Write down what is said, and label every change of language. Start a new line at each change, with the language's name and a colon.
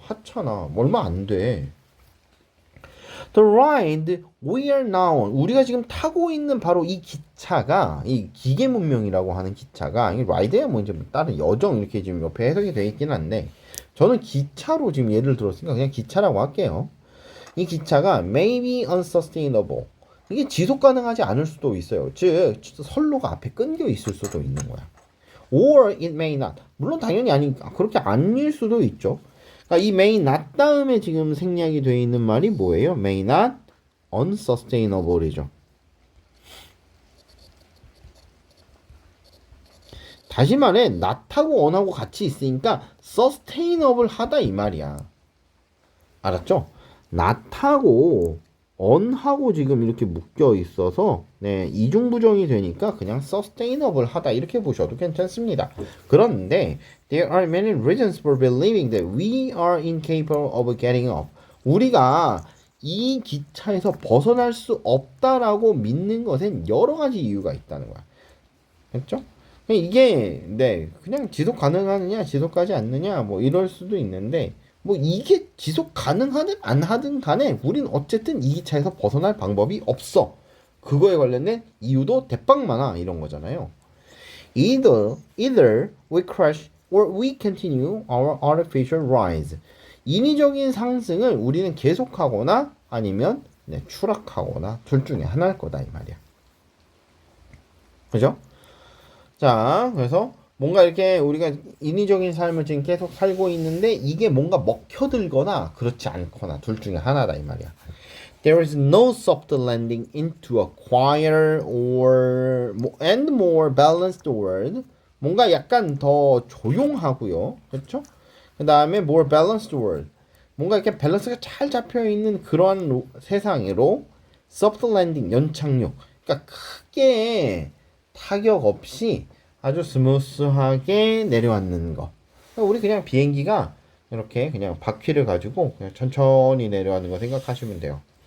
Korean: 하찮아. 얼마 안 돼.
English: The ride we are now on.
Korean: 우리가 지금 타고 있는 바로 이 기차가 이 기계 문명이라고 하는 기차가 이 라이드야 뭐 이제 다른 여정 이렇게 지금 옆에 해석이 되어 있긴 한데 저는 기차로 지금 예를 들었으니까 그냥 기차라고 할게요. 이 기차가
English: may be unsustainable.
Korean: 이게 지속 가능하지 않을 수도 있어요. 즉 선로가 앞에 끊겨 있을 수도 있는 거야.
English: Or it may not.
Korean: 물론 당연히 그렇게 아닐 수도 있죠. 그러니까 이 may not 다음에 지금 생략이 되어 있는 말이 뭐예요?
English: may not unsustainable이죠.
Korean: 다시 말해 not하고 on하고 같이 있으니까 sustainable 하다 이 말이야. 알았죠? not하고 on하고 지금 이렇게 묶여 있어서 네, 이중부정이 되니까 그냥 sustainable 하다 이렇게 보셔도 괜찮습니다.
English: 그런데 there are many reasons for believing that we are incapable of getting up.
Korean: 우리가 이 기차에서 벗어날 수 없다라고 믿는 것엔 여러 가지 이유가 있다는 거야. 그렇죠? 이게 네 그냥 지속 가능하느냐 지속하지 않느냐 뭐 이럴 수도 있는데 뭐 이게 지속 가능하든 안 하든 간에 우린 어쨌든 이 기차에서 벗어날 방법이 없어. 그거에 관련된 이유도 대빵 많아 이런 거잖아요.
English: Either we crash or we continue our artificial rise.
Korean: 인위적인 상승을 우리는 계속하거나 아니면 네, 추락하거나 둘 중에 하나일 거다 이 말이야. 그죠? 자, 그래서 뭔가 이렇게 우리가 인위적인 삶을 지금 계속 살고 있는데 이게 뭔가 먹혀들거나 그렇지 않거나 둘 중에 하나다 이 말이야.
English: There is no soft landing into a quieter or and more balanced world.
Korean: 뭔가 약간 더 조용하고요. 그렇죠? 그 다음에
English: more balanced world.
Korean: 뭔가 이렇게 밸런스가 잘 잡혀 있는 그러한 세상으로 soft landing 연착륙. 그러니까 크게 타격 없이 아주 스무스하게 내려앉는 거. 우리 그냥 비행기가 이렇게 그냥 바퀴를 가지고 그냥 천천히 내려앉는 거 생각하시면 돼요.